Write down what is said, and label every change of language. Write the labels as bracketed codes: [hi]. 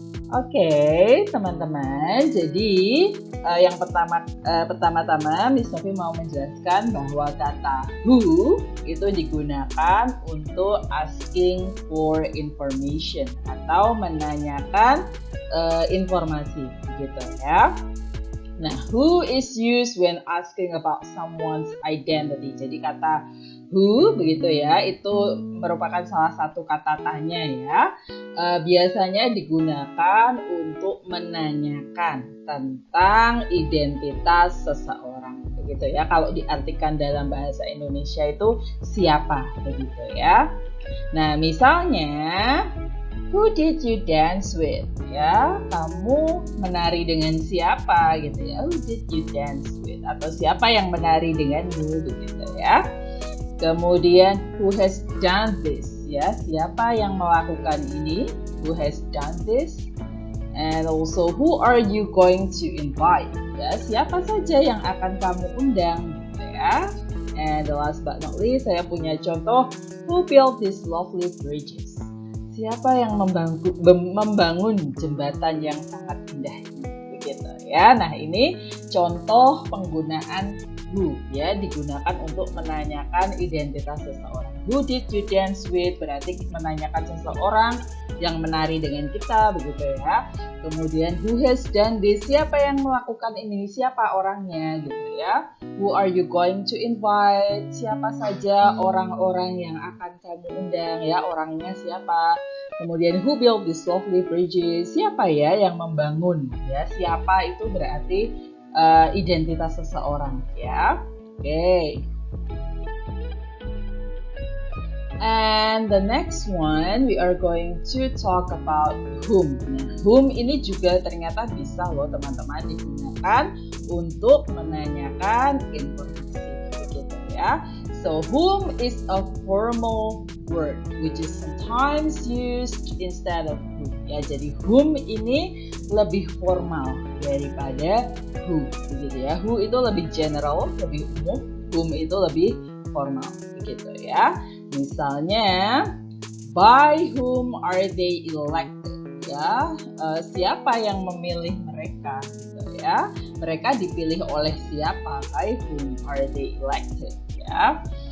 [id] Oke, teman-teman. Jadi yang pertama-tama Miss Novi mau menjelaskan bahwa kata who itu digunakan untuk [en] asking for information [id] atau menanyakan informasi gitu ya. [en] Nah, who is used when asking about someone's identity. [id] Jadi kata who begitu ya, itu merupakan salah satu kata tanya ya. Biasanya digunakan untuk menanyakan tentang identitas seseorang begitu ya. Kalau diartikan dalam bahasa Indonesia itu siapa begitu ya. Nah, misalnya [en] who did you dance with? [id] Ya, kamu menari dengan siapa gitu ya? [en] Who did you dance with? [id] Atau siapa yang menari denganmu begitu ya? Kemudian [en] who has done this? [id] Ya, siapa yang melakukan ini? [en] Who has done this? And also who are you going to invite? [id] Ya, siapa saja yang akan kamu undang gitu ya? [en] And the last but not least, [id] saya punya contoh [en] who built these lovely bridges? [id] Siapa yang membangun jembatan yang sangat indah ini begitu ya. Nah, ini contoh penggunaan who ya, digunakan untuk menanyakan identitas seseorang. [en] Who did you dance with? [id] Berarti menanyakan seseorang yang menari dengan kita begitu ya. [en] Kemudian who has done this? [id] Siapa yang melakukan ini? Siapa orangnya gitu ya. [en] Who are you going to invite? [id] Siapa saja orang-orang yang akan kamu undang ya, orangnya siapa? Kemudian [en] who built these lovely bridges? [id] Siapa ya yang membangun ya? Siapa itu berarti identitas seseorang ya. [en] Okay. And the next one we are going to talk about whom. [id] Nah, whom ini juga ternyata bisa loh teman-teman digunakan untuk menanyakan informasi begitu ya. [en] So whom is a formal word which is sometimes used instead of who. [id] Ya, jadi whom ini lebih formal daripada who begitu ya. Who itu lebih general, lebih umum, whom itu lebih formal begitu ya. Misalnya [en] by whom are they elected [id] ya, siapa yang memilih mereka gitu ya. Mereka dipilih oleh siapa? [en] By whom are they elected ya.